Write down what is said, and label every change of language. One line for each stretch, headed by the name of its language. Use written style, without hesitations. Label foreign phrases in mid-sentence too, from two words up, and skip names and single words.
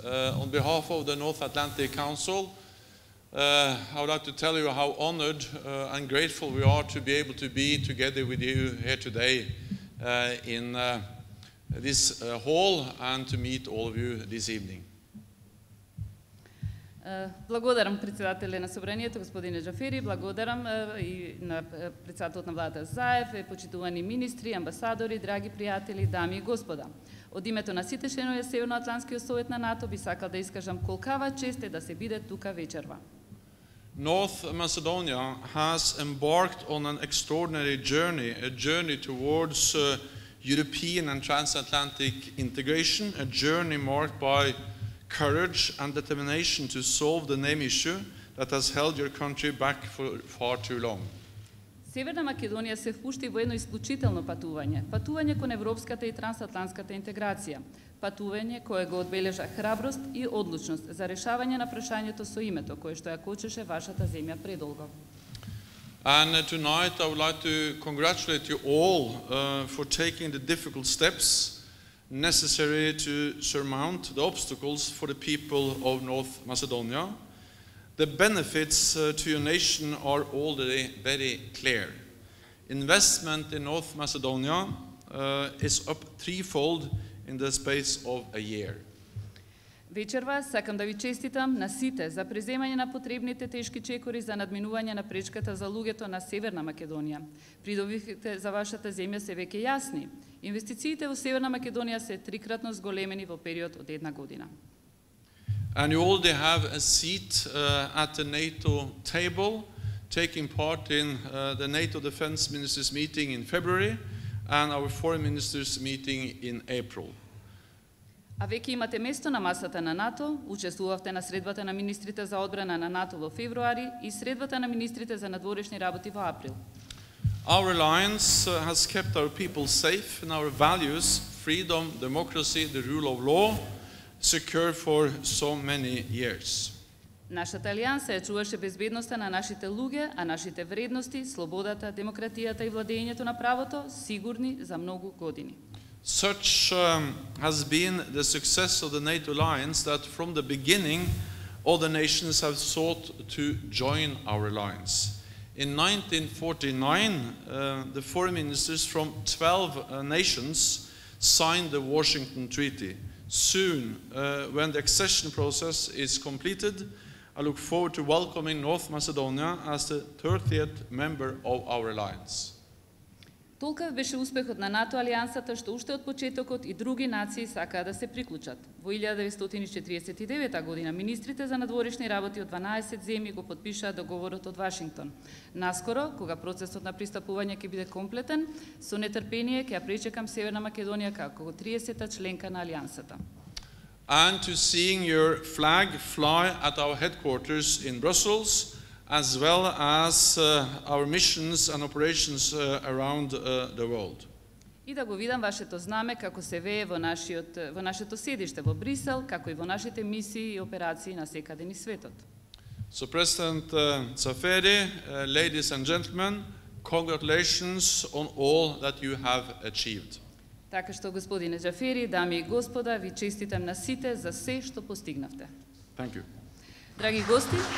English: On behalf of the North Atlantic Council, I would like to tell you how honored and grateful we are to be able to be together with you here today in this hall and to meet all of you this evening.
Macedonian: Благодарам председателя на събранието, господине Джафери, благодарам и на председателът на владата Заев, почитувани министри, амбасадори, драги приятели, дами и господа. Од името на сите членови Северноатлантскиот совет на НАТО би сакал да искажам колкава чест е да се биде тука вечерва.
English: North Macedonia has embarked on an extraordinary journey, a journey towards European and transatlantic integration, a journey marked by courage and determination to solve the name issue that has held your country back for far too long.
Macedonian: Северна Македонија се впушти во едно исклучително патување кон европската и трансатлантската интеграција, патување кое го одбележа храброст и одлучност за решавање на прашањето со името кое што ја кочеше вашата земја предолго.
English: And tonight I would like to congratulate you all for taking the difficult steps necessary to surmount the obstacles for the people of North Macedonia. The benefits to your nation are already very clear. Investment in North Macedonia is up threefold in the space of a year.
Macedonian: Вечерва сакам да ви честитам на сите за преземање на потребните тешки чекори за надминување на пречката за луѓето на Северна Македонија. Придобивките за вашата земја се веќе јасни. Инвестициите во Северна Македонија се трикратно зголемени во период од една година.
English: And you already have a seat at the NATO table, taking part in the NATO Defense Ministers meeting in February and our Foreign Ministers meeting in April.
Macedonian: А веќе имате место на масата на НАТО, учествувавте на средбата на министрите за одбрана на НАТО во февруари и средбата на министрите за надворешни работи во април.
English: Our alliance has kept our people safe and our values, freedom, democracy, the rule of law, secure for so many years.
Macedonian: Нашата алијанса ја чуваше безбедноста на нашите луѓе, а нашите вредности, слободата, демократијата и владењето на правото сигурни за многу години.
English: Such has been the success of the NATO alliance that from the beginning other nations have sought to join our alliance. In 1949, the foreign ministers from 12 nations signed the Washington Treaty. Soon, when the accession process is completed, I look forward to welcoming North Macedonia as the 30th member of our alliance.
Macedonian: Толкав беше успехот на НАТО алијансата што уште од почетокот и други нации сакаа да се приклучат. Во 1949 година министрите за надворешни работи од 12 земји го потпишаа договорот од Вашингтон. Наскоро, кога процесот на пристапување ќе биде комплетен, со нетрпение ќе ја пречекам Северна Македонија како 30-та членка на алијансата.
English: And to seeing your flag fly at our headquarters in Brussels, as well as our missions and operations around the world.
Macedonian: И да го видам вашето знаме како се вее во нашето седиште во Брисел, како и во нашите мисии и операции на секаде низ светот.
English: So President Tsaferi, ladies and gentlemen, congratulations on all that you have achieved.
Macedonian: Така што, господине Џафери, дами и господа, ви честитам на сите за се што постигнавте. Thank you. Драги гости,